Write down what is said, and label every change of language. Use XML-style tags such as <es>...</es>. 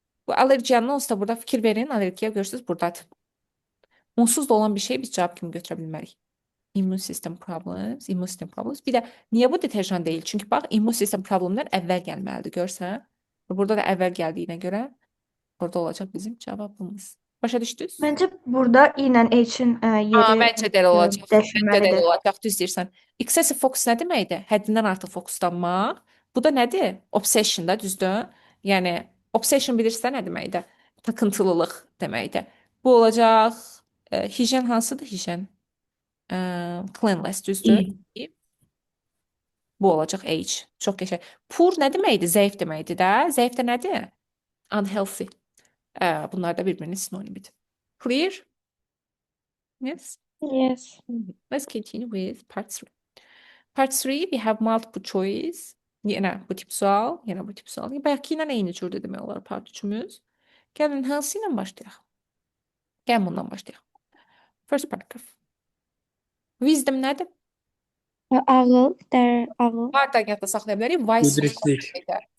<az>Bu alerjiyanın olsa da burada fikir verin. Alergiya görürsünüz buradadır. Onsuz da olan bir şey biz cavab kimi götürə bilmərik.</az> <en>Immune system problems, immune system problems.</en> <az>Bir də niyə bu deterjan deyil? Çünki bax, immune system problemlər əvvəl gəlməlidir, görsən. Burada da əvvəl gəldiyinə görə burada olacaq bizim cavabımız. Başa düşdünüz?</az> <tr>Bence</tr> <az>burada I ilə H'in yeri Məncə də elə olacaq. Məncə də elə dəyişilməlidir. olacaq. Düz deyirsən.</az> <en>Excessive focus</en> <az>nə deməkdir? Həddindən artıq fokuslanmaq. Bu da nədir? Obsession da, düzdür? Yəni obsession bilirsən nə deməkdir? Takıntılılıq deməkdir. Bu olacaq higien hansıdır? Higien. Cleanliness, düzdür?</az> <tr>İyi.</tr> <az>Bu olacaq H. Çox qəşəng. Poor nə deməkdir? Zəif deməkdir də. Zəif də nədir? Unhealthy. Bunlar da bir-birinin sinonimidir.</az> <en>Clear? Yes. Yes. Let's continue with part 3. Part 3, we have multiple choice.</en> <az>Yenə bu tip sual, yenə bu tip sual. Bəlkə ilə eyni cürdür demək olar part 3-ümüz. Gəlin hansı ilə başlayaq? Gəlin bundan başlayaq. First paragraph. Wisdom nədir? Ağıl, ağıl. Hardan yadda saxlaya bilərik?</az> <en>Wise</en> <az>Müdriklik. deməkdir.</az>